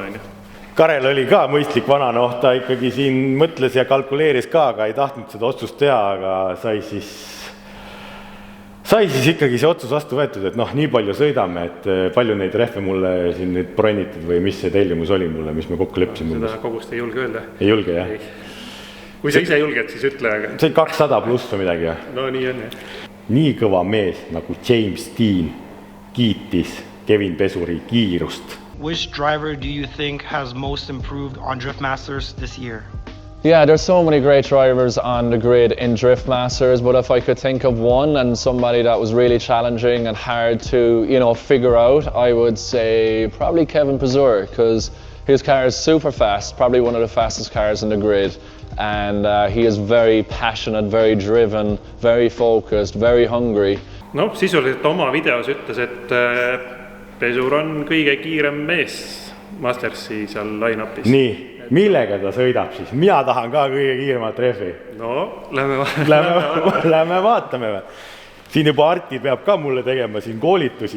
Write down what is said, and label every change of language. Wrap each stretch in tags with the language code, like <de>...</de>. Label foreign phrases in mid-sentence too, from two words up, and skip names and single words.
<et>Karel oli ka mõistlik vana, ta ikkagi siin mõtles ja kalkuleeris ka, aga ei tahtnud seda otsust teha, aga sai siis ikkagi see otsus vastu võetud, et nii palju sõidame, et palju neid rehve mulle siin nüüd bronnitud või mis see tellimus oli mulle, mis me kokku leppisime. Seda kogust ei julge öelda. Ei julge, jah? Kui sa ise julged, siis ütle. Aga... See on 200 pluss või midagi, jah? No nii on, jah. Nii kõva mees nagu James Dean kiitis Kevin Pesuri kiirust.</et> <en>Which driver do you think has most improved on Drift Masters this year? Yeah, there's so many great drivers on the grid in Drift Masters, but if I could think of one and somebody that was really challenging and hard to, figure out, I would say probably Kevin Pesur, because his car is super fast, probably one of the fastest cars in the grid, and he is very passionate, very driven, very focused, very hungry.</en> <et>No, sisuliselt oma videos ütles, et Pesur on kõige kiirem mees Mastersi seal line-upis. Nii, millega ta sõidab siis? Mina tahan ka kõige kiiremat rehvi. No, lähme vaatame. Siin juba Arti peab ka mulle tegema siin koolitusi.</et>